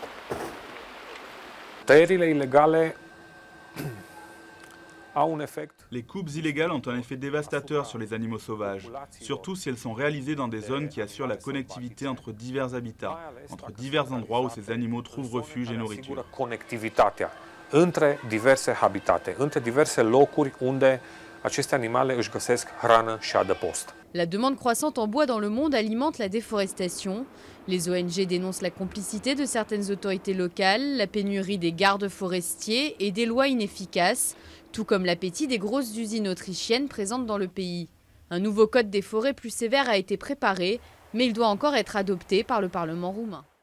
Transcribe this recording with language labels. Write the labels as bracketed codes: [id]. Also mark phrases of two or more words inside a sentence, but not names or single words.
[fr] Les coupes illégales ont un effet dévastateur sur les animaux sauvages, surtout si elles sont réalisées dans des zones qui assurent la connectivité entre divers habitats, entre divers endroits où ces animaux trouvent refuge et nourriture. [ro] Între diverse habitate, între diverse locuri unde aceste animale își găsesc hrană și adăpost. [fr] La demande croissante en bois dans le monde alimente la déforestation. Les ONG dénoncent la complicité de certaines autorités locales, la pénurie des gardes forestiers et des lois inefficaces, tout comme l'appétit des grosses usines autrichiennes présentes dans le pays. Un nouveau code des forêts plus sévère a été préparé, mais il doit encore être adopté par le Parlement roumain.